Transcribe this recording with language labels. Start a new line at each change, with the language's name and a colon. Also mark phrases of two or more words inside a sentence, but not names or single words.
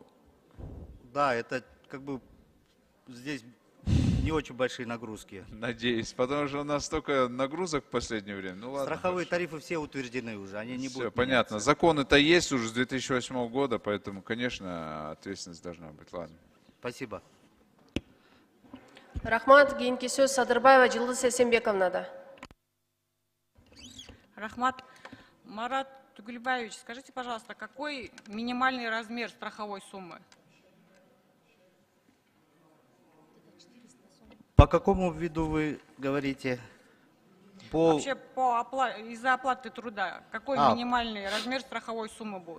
Russian: Да, это как бы здесь не очень большие нагрузки. Надеюсь, потому что у нас столько нагрузок в последнее время. Ну ладно. Страховые тарифы все утверждены уже, они не Все будут понятно. меняться. Законы-то есть уже с 2008 года, поэтому, конечно, ответственность должна быть. Ладно. Спасибо.
Kyrgyz: Рахмат, кийинки сөз Садырбаева Жылдыз Эсенбековнада. Рахмат. Марат Тугульбаевич,
Russian: скажите, пожалуйста, какой минимальный размер страховой суммы? По какому виду вы говорите? Вообще из-за оплаты труда, какой минимальный размер страховой суммы будет?